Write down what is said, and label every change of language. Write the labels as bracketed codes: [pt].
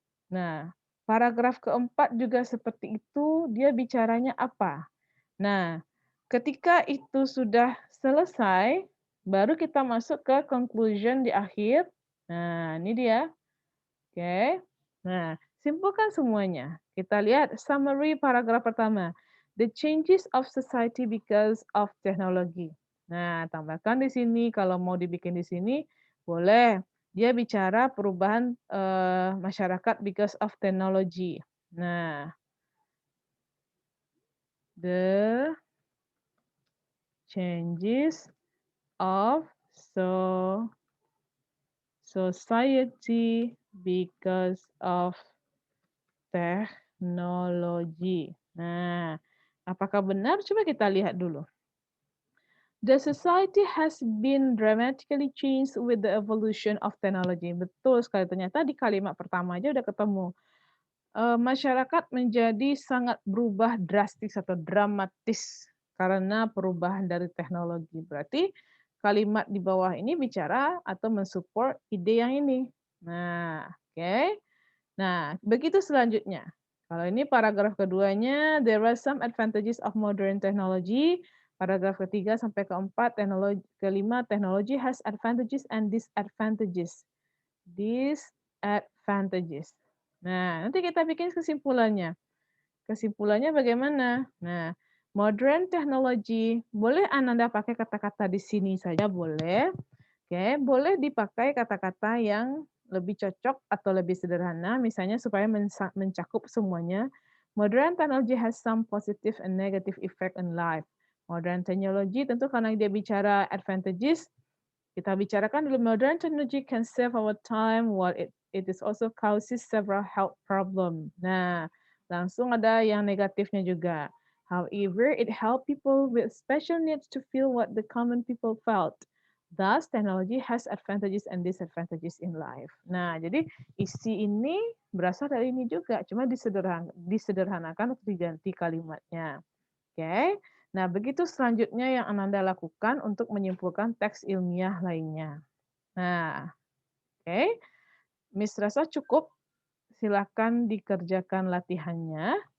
[id] Nah, paragraf keempat juga seperti itu, dia bicaranya apa? Nah, ketika itu sudah selesai, baru kita masuk ke conclusion di akhir. Nah, ini dia. Oke. Nah, simpulkan semuanya. Kita lihat summary paragraf pertama. [en] The changes of society because of technology. [id] Nah, tambahkan di sini kalau mau dibikin di sini boleh. Dia bicara perubahan masyarakat [en] because of technology. [id] Nah, [en] the changes of so society because of teknologi. [id] Nah, apakah benar? Coba kita lihat dulu. [en] The society has been dramatically changed with the evolution of technology. [id] Betul sekali, ternyata di kalimat pertama aja udah ketemu. Masyarakat menjadi sangat berubah drastis atau dramatis karena perubahan dari teknologi. Berarti kalimat di bawah ini bicara atau mensupport ide yang ini. Nah, oke. Nah, begitu selanjutnya. Kalau ini paragraf keduanya, [en] there are some advantages of modern technology. [id] Paragraf ketiga sampai keempat, kelima, [en] technology has advantages and disadvantages. [id] Disadvantages. Nah, nanti kita bikin kesimpulannya. Kesimpulannya bagaimana? Nah, modern technology, boleh Anda pakai kata-kata di sini saja, boleh. Oke, boleh dipakai kata-kata yang lebih cocok atau lebih sederhana, misalnya supaya mencakup semuanya. [en] Modern technology has some positive and negative effect in life. Modern technology [id] tentu karena dia bicara advantages, kita bicarakan dulu [en] modern technology can save our time while it is also causes several health problem. [id] Nah, langsung ada yang negatifnya juga. [en] However, it help people with special needs to feel what the common people felt. Thus, technology has advantages and disadvantages in life. [id] Nah, jadi isi ini berasal dari ini juga, cuma disederhanakan untuk diganti kalimatnya. Oke. Nah, begitu selanjutnya yang Ananda lakukan untuk menyimpulkan teks ilmiah lainnya. Nah, oke. Miss rasa cukup, silakan dikerjakan latihannya.